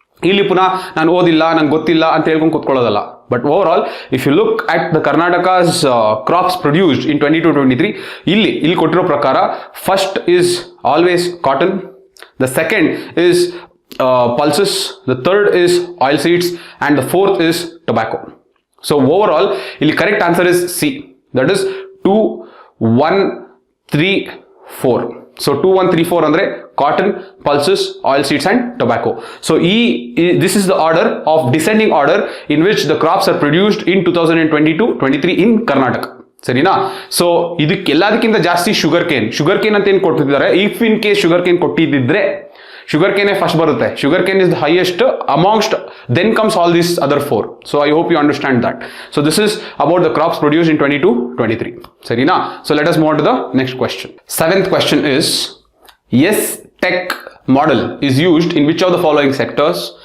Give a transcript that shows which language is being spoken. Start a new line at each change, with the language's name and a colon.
Kannada: ಇಲ್ಲಿ ಪುನಃ ನಾನು ಓದಿಲ್ಲ, ನಂಗೆ ಗೊತ್ತಿಲ್ಲ ಅಂತ ಹೇಳ್ಕೊಂಡು ಕೂತ್ಕೊಳ್ಳೋದಲ್ಲ.
English: but over all if you look at the Karnataka's crops produced in 22-23,
Kannada: ಇಲ್ಲಿ ಕೊಟ್ಟಿರೋ ಪ್ರಕಾರ
English: First is always cotton, the second is pulses, the third is oil seeds, and the fourth is tobacco. So overall ಇಲ್ಲಿ correct answer is C, that is 2 1 3 4. So 2 1 3 4 ಅಂದ್ರೆ cotton, pulses, oil seeds and tobacco. So this is the order of descending order in which the crops are produced in 2022-23 in Karnataka.
Kannada: ಸರಿನಾ? So ಇದಕ್ಕೆಲ್ಲದಕ್ಕಿಂತ ಜಾಸ್ತಿ sugar cane ಅಂತ ಏನು ಕೊಟ್ಟಿದ್ದಾರೆ.
English: if in case
Kannada: sugar cane ಕೊಟ್ಟಿದ್ದಿದ್ರೆ sugar ಕೇನೆ first ಬರುತ್ತೆ.
English: Sugar cane is the highest amongst, then comes all these other 4. So I hope you understand that. So this is about the crops produce in 22-23.
Kannada: ಸರಿನಾ?
English: So let us move to the next question. 7th question is, yes tech model is used in which of the following sectors?